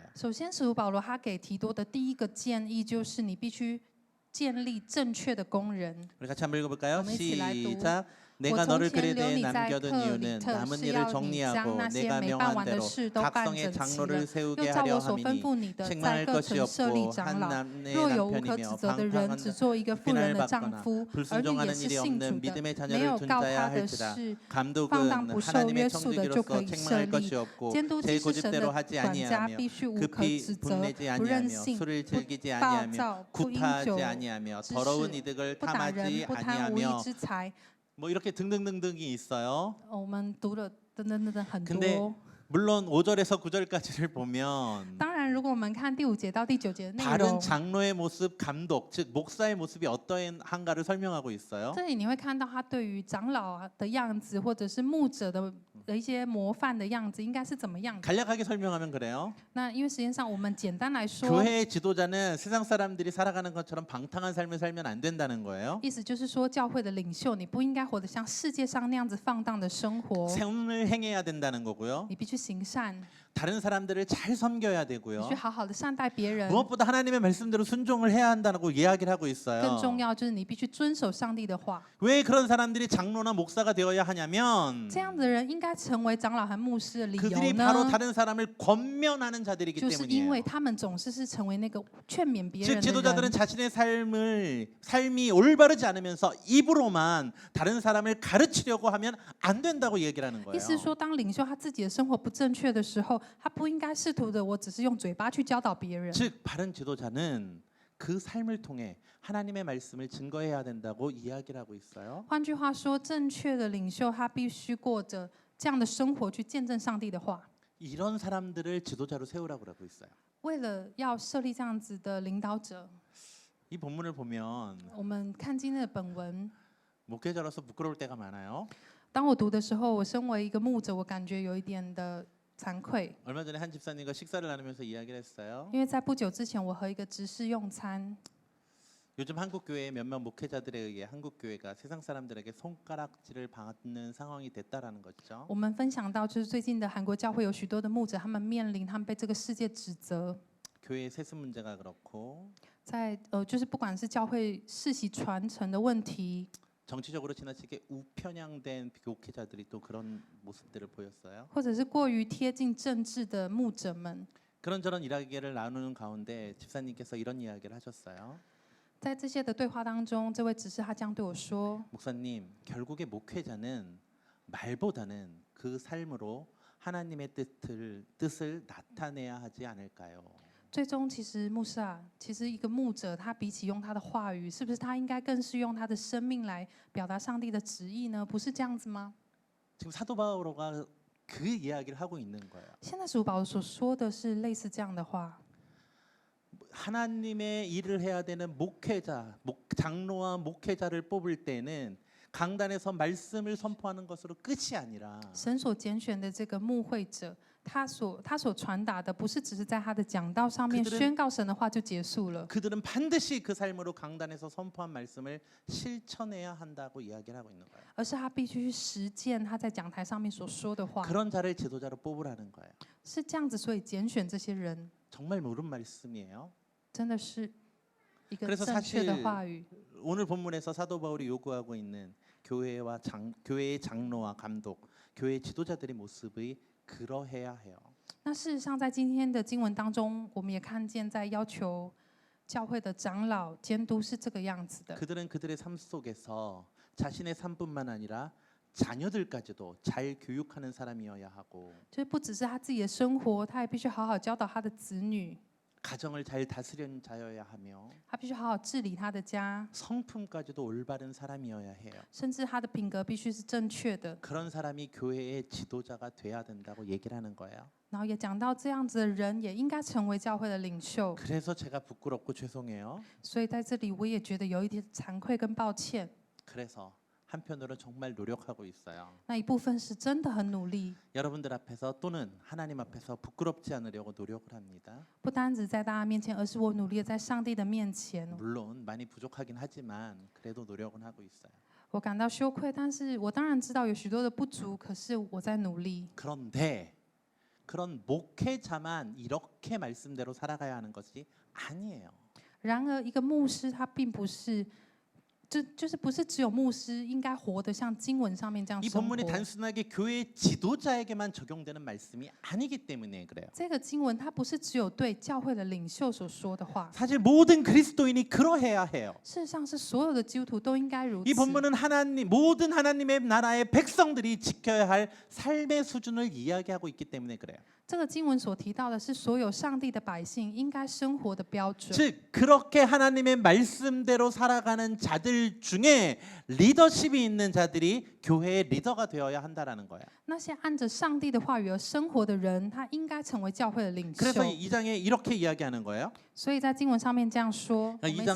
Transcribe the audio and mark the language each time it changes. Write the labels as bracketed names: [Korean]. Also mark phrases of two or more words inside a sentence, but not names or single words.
[Chinese] 首先，使徒保罗他给提多的第一个建议就是，你必须建立正确的工人。 [Korean] 우리 같이 한번 읽어볼까요? [Chinese] 我们一起来读。 [Korean] 시작. [Chinese] 我 [Korean] 내가 [Chinese] 从 [Korean] 너를 [Chinese] 前 [Korean] 그레데에 [Chinese] 留你在 [Korean] 남겨둔 [Chinese] 特里 [Korean] 이유는 [Chinese] 特， [Korean] 남은 [Chinese] 是 [Korean] 일을 [Chinese] 要你将 [Korean] 정리하고 [Chinese] 那些 [Korean] 내가 [Chinese] 没办 [Korean] 명한 [Chinese] 完的 [Korean] 대로 [Chinese] 事都办 [Korean] 각성의 [Chinese] 整齐了， [Korean] 장로를 세우게 [Chinese] 又照 [Korean] 하려 [Chinese] 我所吩 [Korean] 함이니 [Chinese] 咐你的，在 [Korean] 책망할 [Chinese] 各 [Korean] 것이 [Chinese] 城设立 [Korean] 없고 [Chinese] 长老。 [Korean] 한 [Chinese] 若有无可 [Korean] 남편이며 [Chinese] 指责的人，只 [Korean] 방탕한 [Chinese] 做一个妇人 [Korean] 비난을 [Chinese] 的丈 [Korean] 받거나 [Chinese] 夫，儿女也 [Korean] 불순종하는 [Chinese] 是 [Korean] 일이 [Chinese] 信 [Korean] 없는 [Chinese] 主的， [Korean] 믿음의 [Chinese] 没 [Korean] 자녀를 [Chinese] 有告 [Korean] 둔자야 [Chinese] 他的 [Korean] 할지라 [Chinese] 事，放 [Korean] 감독은 [Chinese] 荡不受 [Korean] 하나님의 [Chinese] 约束的，就 [Korean] 청지기로서 [Chinese] 可以设 [Korean] 책망할 [Chinese] 立。 [Korean] 것이 없고 [Chinese] 监督 [Korean] 제 [Chinese] 既是神的 [Korean] 고집대로 하지 [Chinese] 管家， [Korean] 아니하며 [Chinese] 必须无可 [Korean] 급히 [Chinese] 指责， [Korean] 분내지 [Chinese] 不任 [Korean] 아니하며 [Chinese] 性， [Korean] 술을 [Chinese] 不 [Korean] 즐기지 [Chinese] 暴 [Korean] 아니하며 [Chinese] 躁，不饮 [Korean] 구타하지 [Chinese] 酒， [Korean] 아니하며 [Chinese] 知识 [Korean] 더러운 이득을 [Chinese] 不打人， [Korean] 탐하지 [Chinese] 不贪无义 [Korean] 아니하며 [Chinese] 之财。 [Korean] 뭐 이렇게 등등등등이 있어요. [Chinese] 我们读了等等等等很 [Korean] 근데 [Chinese] 多。 [Korean] 물론 5절에서 9절까지를 보면 [Chinese] 当然，如果我们看第5节到第9节的内 [Korean] 다른 [Chinese] 容， [Korean] 장로의 모습, 감독, 즉 목사의 모습이 어떠한가를 설명하고 있어요. [Chinese] 这里你会看到他对于长老的样子，或者是牧者的一些模范的样子，应该是怎么样的？ [Korean] 간략하게 설명하면 그래요. [Chinese] 那因为时间上，我们简单来说， [Korean] 교회의 지도자는 세상 사람들이 살아가는 것처럼 방탕한 삶을 살면 안 된다는 거예요. [Chinese] 意思就是说，教会的领袖，你不应该活得像世界上那样子放荡的生活， [Korean] 선을 행해야 된다는 거고요. [Chinese] 你必须行善， [Korean] 다른 사람들을 잘 섬겨야 [Chinese] 你 [Korean] 되고요. [Chinese] 去好好的善待别人。 [Korean] 무엇보다 하나님의 말씀대로 순종을 해야 한다고 이야기를 하고 [Chinese] 更 [Korean] 있어요. [Chinese] 重要就是你必须遵守上帝的话。 [Korean] 왜 그런 사람들이 장로나 목사가 되어야 하냐면 [Chinese] 这样的人应该成为长老和牧师的理由 [Korean] 그들이 바로 [Chinese] 呢？ [Korean] 다른 사람을 권면하는 자들이기 [Chinese] 就是因为 [Korean] 때문이에요. [Chinese] 他们总是成为那个劝勉别 [Korean] 즉 [Chinese] 人的 [Korean] 지도자들은 [Chinese] 人。 [Korean] 자신의 삶이 올바르지 않으면서 입으로만 다른 사람을 가르치려고 하면 안 된다고 얘기를 하는 [Chinese] 意 [Korean] 거예요. [Chinese] 思是说，当领袖他自己的生活不正确的时候，他不应该试图的，我只是用嘴巴去教导别人。 [Korean] 즉 바른 지도자는 그 삶을 통해 하나님의 말씀을 증거해야 된다고 이야기를 하고 있어요. [Chinese] 换句话说，正确的领袖他必须过着这样的生活去见证上帝的话。 [Korean] 이런 사람들을 지도자로 세우라고 그러고 있어요. [Chinese] 为了要设立这样子的领导者， [Korean] 이 본문을 보면 [Chinese] 我们看今天的本文。 [Korean] 목회자로서 부끄러울 때가 많아요. [Chinese] 当我读的时候，我身为一个牧者，我感觉有一点的惭愧， [Korean] 얼마 전에 한 집사님과 식사를 나누면서 이야기를 했어요. [Chinese] 因为在不久之前，我和一个执事用餐。 [Korean] 요즘 한국 교회의 몇몇 목회자들에 의해 한국 교회가 세상 사람들에게 손가락질을 받는 상황이 됐다라는 거죠. [Chinese] 我们分享到，就是最近的韩国教会有许多的牧者，他们面临他们被这个世界指责， [Korean] 교회의 세습 문제가 그렇고 [Chinese] 在就是不管是教会世袭传承的问题， [Korean] 정치적으로 지나치게 우편향된 목회자들이 또 그런 모습들을 보였어요. [Chinese] 或者是过于贴近政治的牧者们， [Korean] 그런저런 이야기를 나누는 가운데 집사님께서 이런 이야기를 하셨어요. [Chinese] 在这些的对话当中，这位执事他这样对我说： [Korean] 목사님, 결국에 목회자는 말보다는 그 삶으로 하나님의 뜻을 나타내야 하지 않을까요? [Chinese] 最终，其实牧师啊，其实一个牧者，他比起用他的话语，是不是他应该更是用他的生命来表达上帝的旨意呢？不是这样子吗？ [Korean] 지금 사도 바오로가 그 이야기를 하고 있는 거예요. [Chinese] 现在主保罗所说的是类似这样的话。 [Korean] 하나님의 일을 해야 되는 장로와 목회자를 뽑을 때는 강단에서 말씀을 선포하는 것으로 끝이 아니라 [Chinese] 神所拣选的这个牧会者，他所传达的，不是只是在他的讲道上面 [Korean] 그들은 [Chinese] 宣告神的话就结束了， [Korean] 그들은 반드시 그 삶으로 강단에서 선포한 말씀을 실천해야 한다고 이야기를 하고 있는 거예요. [Chinese] 而是他必须去实践他在讲台上面所说的话， [Korean] 그런 자를 지도자로 뽑으라는 거예요. [Chinese] 是这样子，所以拣选这些人， [Korean] 정말 옳은 말씀이에요. [Chinese] 真的是一个 [Korean] 그래서 [Chinese] 正确的 [Korean] 사실 [Chinese] 话语。 [Korean] 오늘 본문에서 사도 바울이 요구하고 있는 교회의 장로와 감독, 교회 지도자들의 모습이 그러해야 해요. [Chinese] 那事实上，在今天的经文当中，我们也看见，在要求教会的长老监督是这个样子的。 [Korean] 그들은 그들의 삶 속에서 자신의 삶뿐만 아니라 자녀들까지도 잘 교육하는 사람이어야 하고 [Chinese] 就是不只是他自己的生活，他也必须好好教导他的子女， [Korean] 가정을 잘 다스리는 자여야 하며 [Chinese] 他必须好好治理他的家， [Korean] 성품까지도 올바른 사람이어야 해요. [Chinese] 甚至他的品格必须是正确的。 [Korean] 그런 사람이 교회의 지도자가 돼야 된다고 얘기를 하는 거예요. [Chinese] 然后也讲到这样子的人也应该成为教会的领袖。 [Korean] 그래서 제가 부끄럽고 죄송해요. [Chinese] 所以在这里，我也觉得有一点惭愧跟抱歉。 [Korean] 그래서 한편으로 정말 노력하고 있어요. [Chinese] 那一部分是真的很努力， [Korean] 여러분들 앞에서 또는 하나님 앞에서 부끄럽지 않으려고 노력을 합니다. [Chinese] 不单只在大家面前，而是我努力地在上帝的面前。 [Korean] 물론 많이 부족하긴 하지만 그래도 노력은 하고 있어요. [Chinese] 我感到羞愧，但是我当然知道有许多的不足，可是我在努力。 [Korean] 그런데 그런 목회자만 이렇게 말씀대로 살아가야 하는 것이 아니에요. [Chinese] 然而，一个牧师他并不是，就是不是只有牧师应该活得像经文上面这样 [Korean] 이 [Chinese] 生活。 [Korean] 본문이 단순하게 교회 지도자에게만 적용되는 말씀이 아니기 때문에 그래요. [Chinese] 这个经文它不是只有对教会的领袖所说的话， [Korean] 사실 모든 그리스도인이 그러해야 해요. [Chinese] 事实上是所有的基督徒都应该如 [Korean] 이 [Chinese] 此。 [Korean] 본문은 모든 하나님의 나라의 백성들이 지켜야 할 삶의 수준을 이야기하고 있기 때문에 그래요. [Chinese] 这个经文所提到的是所有上帝的百姓应该生活的标准。 [Korean] 즉 그렇게 하나님의 말씀대로 살아가는 자들 중에 리더십이 있는 자들이 교회의 리더가 되어야 한다라는 거예요. [Chinese] 那些按着上帝的话语而生活的人，他应该成为教会的领袖。 [Korean] 그래서 이 장에 이렇게 이야기하는 거예요. [Chinese] 所以在经文上面这样说，我们一